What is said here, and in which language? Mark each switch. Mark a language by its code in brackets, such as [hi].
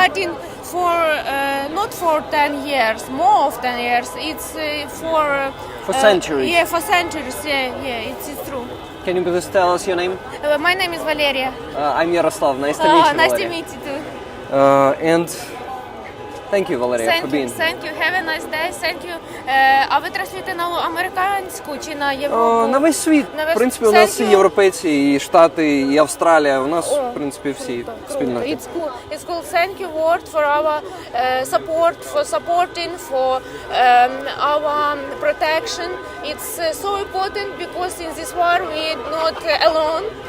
[en] Fighting for not for 10 years, more of 10 years. It's for centuries. Yeah, for centuries. Yeah, it's true. Can you please tell us your name? My name is Valeria. I'm Yaroslav. Nice to meet you, Nice Valeria. to meet you too. And thank you, Valeria, for being here. Thank you. Have a nice day. Thank you. [uk] А ви транслюєте на американську чи на Європу? На весь світ. На весь- В принципі, у нас [en] Thank [uk] і [en] you. [uk] європейці, і Штати, і Австралія. У нас, в принципі, всі спільноти. [en] It's cool. It's cool. Thank you, Word, for our support, for supporting, for our protection. It's so important because in this war we're not alone.